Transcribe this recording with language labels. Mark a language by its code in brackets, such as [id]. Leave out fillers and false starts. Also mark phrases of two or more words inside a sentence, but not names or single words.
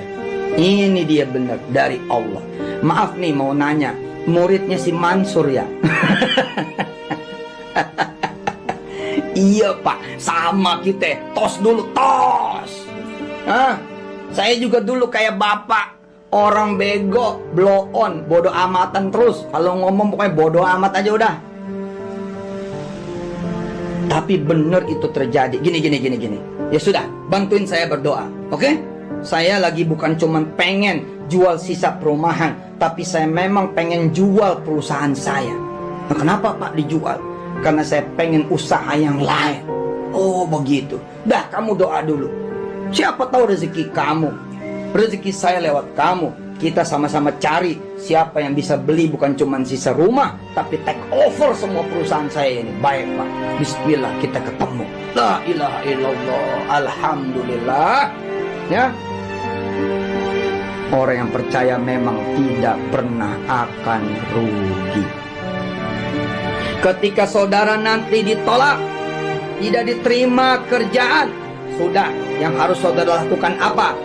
[id] Ini dia benar, dari Allah. Maaf nih mau nanya, muridnya si Mansur ya? Iya Pak, sama kita. Tos dulu, tos. Saya juga dulu kayak Bapak. Orang bego, blow on, bodoh amatan terus. Kalau ngomong pokoknya bodoh amat aja udah. Tapi bener itu terjadi. Gini. Ya sudah, bantuin saya berdoa, oke? Saya lagi bukan cuman pengen jual sisa perumahan, tapi saya memang pengen jual perusahaan saya. Nah, kenapa Pak dijual? Karena saya pengen usaha yang lain. Oh begitu. Dah, kamu doa dulu. Siapa tahu rezeki kamu, rezeki saya lewat kamu. Kita sama-sama cari Siapa yang bisa beli bukan cuma sisa rumah, tapi [en] take over [id] semua perusahaan saya ini. Baik Pak, bismillah kita ketemu. [ar] لا إله إلا الله, [id] alhamdulillah. Ya, orang yang percaya memang tidak pernah akan rugi. Ketika saudara nanti ditolak, tidak diterima kerjaan, sudah, yang harus saudara lakukan apa?